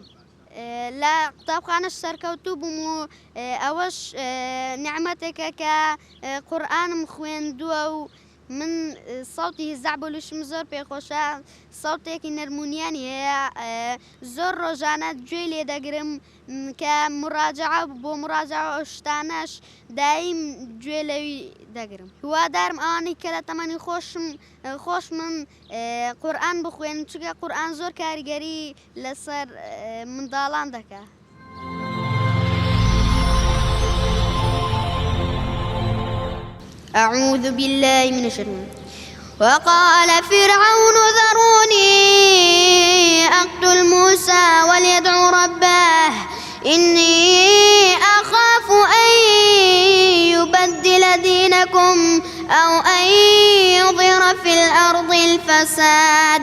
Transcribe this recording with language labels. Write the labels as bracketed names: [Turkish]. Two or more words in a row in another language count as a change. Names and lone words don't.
[Central Kurdish] لە قوتابخانەش سەرکەوتوو بووم و ئەوەش نیعمەتێکە کە قورئانم خوێندووە و من سەوتی هیزعبولوشم زۆر پێخۆشە، سەوتێکی نەرمونیانی هەیە، زۆر ڕۆژانە گوێی لێ دەگرم کە مراجعە بۆ مراجعە ئەو شتانەش دایم گوێ لەوی دەگرم. هیوادارم ئەوانەی کە لە تەمەنی خۆشمن قورئان بخوێن، چونکە قورئان زۆر کاریگەری لەسەر منداڵان دەکات. [Arabic] أعوذ بالله من الشيطان. وقال فرعون ذروني أقتل موسى وليدع ربه إني أخاف أن يبدل دينكم أو أن يظهر في الأرض الفساد.